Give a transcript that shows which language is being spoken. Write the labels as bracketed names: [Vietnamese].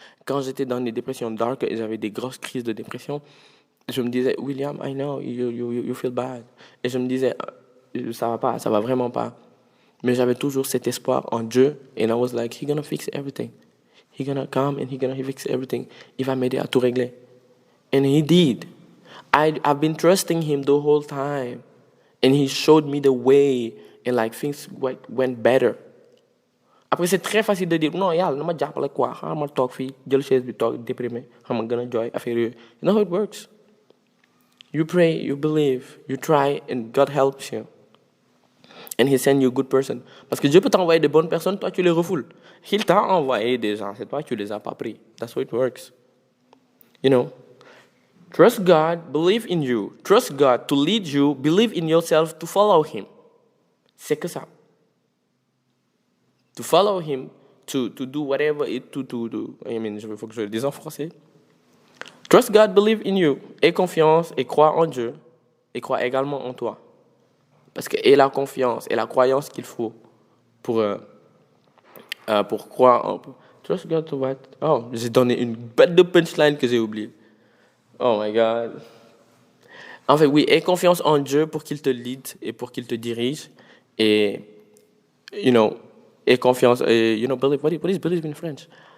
[French] Quand j'étais dans des dépressions dark et j'avais des grosses crises de dépression, je me disais, William, [English] I know, you feel bad. [French] Et je me disais, ça va pas, ça va vraiment pas. Mais j'avais toujours cet espoir en Dieu. [English] And I was like, he's gonna fix everything. He's gonna come and he's gonna fix everything. [French] Il va m'aider à tout régler. [English] And he did. I've been trusting him the whole time. And he showed me the way. And like things went better. [French] Après, c'est très facile de dire, non, [Wolof] yàlla na ma jàppale [French] quoi. [Wolof] Xaaral ma toog fii, jël chaise bi toog, déprimé. Xam nga gën a jooy, affaire yooyu. [English] You know how it works. You pray, you believe, you try, and God helps you. And he sends you a good person. [French] Parce que Dieu peut t'envoyer des bonnes personnes, toi tu les refoules. Il t'a envoyé des gens, c'est toi qui les as pas pris. [English] That's how it works. You know, trust God, believe in you. Trust God to lead you, believe in yourself to follow him. [French] C'est que ça. [English] To follow him, to do whatever it to do. I mean, [French] il faut que je le dise en français. [English] Trust God, believe in you. [French] Aie confiance et crois en Dieu. Et crois également en toi. Parce que aie la confiance et la croyance qu'il faut pour croire en... [English] Trust God to what? [French] Oh, j'ai donné une bête de punchline que j'ai oubliée. [English] Oh my God. [French] En fait, oui, aie confiance en Dieu pour qu'il te lead et pour qu'il te dirige. [English] Et, you know, aie confiance, et, you know, believe. What is believe in French?